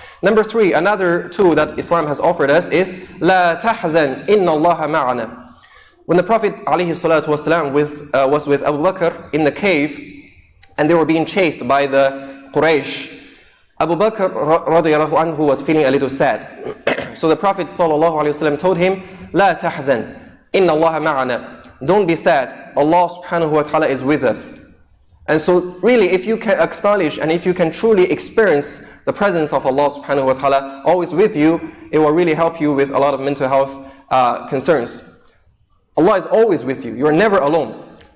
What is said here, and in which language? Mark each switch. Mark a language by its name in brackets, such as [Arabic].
[English] Number three, another tool that Islam has offered us is [Arabic] لا تحزن إن الله معنا. [English] When the Prophet ﷺ was with Abu Bakr in the cave and they were being chased by the Quraysh, Abu Bakr radiallahu anhu was feeling a little sad. So the Prophet ﷺ told him, [Arabic] لا تحزن إن الله معنا. [English] Don't be sad. Allah subhanahu wa ta'ala is with us. And so really, if you can acknowledge and if you can truly experience the presence of Allah subhanahu wa ta'ala always with you, it will really help you with a lot of mental health concerns. Allah is always with you. You are never alone.